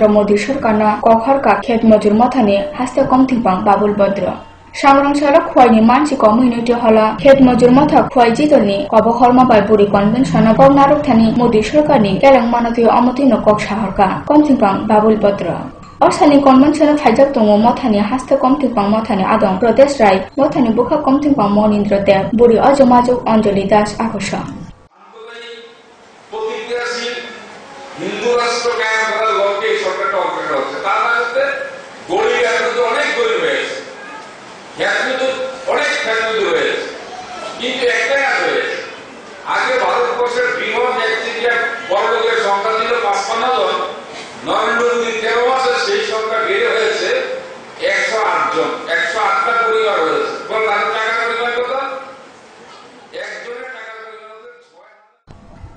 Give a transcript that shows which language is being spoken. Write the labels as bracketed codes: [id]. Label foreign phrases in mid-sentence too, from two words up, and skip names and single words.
[trp] मोदी सरकारनो कखरका खेत मजूर मथानि हास्ते कमथिंपां बाबुल भद्र सांग्रांसाला खुवाइनि मानसि कम्युनिटी हला खेत मजूर मथा खुवाइ जिदलनि कबहरमा बाय बुरि कन्वेन्सन गौनारुकथानि मोदी सरकारनि केलें मानति अमति नकक साहरका कमथिंपां बाबुल भद्र असनि कन्वेन्सन फाइजाक दङ मथानि हास्ते कमथिंपां मथानि आदम प्रदेश राय मथानि बुखा कमथिंपां मनिन्द्र देव बुरि अजमाजोक अंजलि दास आकर्षण [bn] হিন্দু রাষ্ট্র কায়েম করার লক্ষ্যে সরকারটা অগ্রসর হচ্ছে তার মধ্যে গরিব এত অনেক গরিব রয়েছে খ্যাতমুদ অনেক খ্যাতমুদ রয়েছে কিন্তু একটাই কাজ হয়েছে আগে ভারতবর্ষের বৃহৎ একদিকে বড় লোকের সংখ্যা ছিল ৫৫ জন নরেন্দ্র মোদী ১৩ মাসে সেই সংখ্যা বেড়ে হয়েছে ১০৮ জন ১০৮টা পরিবার হয়েছে বল তাদের টাকা পরিবার কত একজনের টাকা পরিবার হচ্ছে ৬